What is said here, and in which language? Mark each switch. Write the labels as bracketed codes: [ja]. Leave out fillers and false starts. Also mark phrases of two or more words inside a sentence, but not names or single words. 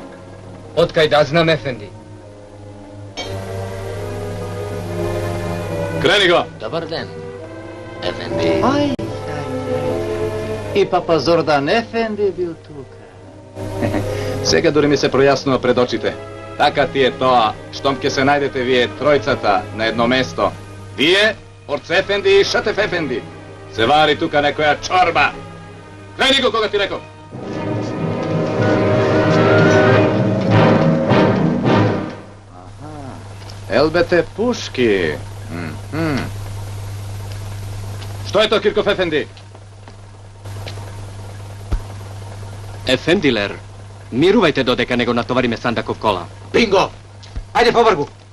[mk] Откај да знам, Ефенди. Крени го! Добар ден, Ефенди. Aj. И Папа Зордан Ефенди је бил тука. Сега дори ми се пројаснува пред очите. Така ти е тоа, штом ке се најдете вие тројцата на едно место. Вие, Орце Ефенди и Шатеф Ефенди. Се вари тука некоја чорба. Крени го кога ти реков. Елбете пушки. Што е тоа, Кирков Ефенди? Ефендилер, мирувајте додека него натовариме Сандаков кола. Бинго! Ајде по врху!